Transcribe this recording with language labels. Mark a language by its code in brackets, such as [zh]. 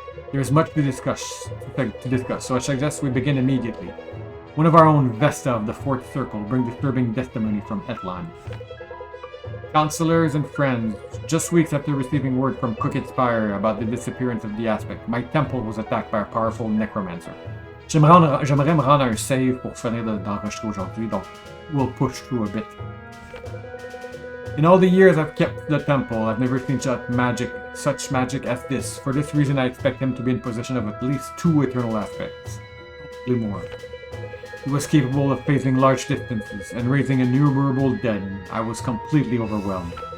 [en] There is much to discuss, so I suggest we begin immediately. One of our own Vesta of the Fourth Circle brings disturbing testimony from Etlan. Counselors and friends, just weeks after receiving word from Crooked Spire about the disappearance of the Aspect, my temple was attacked by a powerful necromancer. [fr] J'aimerais me rendre un save pour finir d'enregistrer aujourd'hui, donc [en] we'll push through a bit. In all the years I've kept the temple, I've never seen such magic as this. For this reason, I expect him to be in possession of at least 2 eternal aspects. Possibly more. He was capable of phasing large distances and raising innumerable dead. I was completely overwhelmed.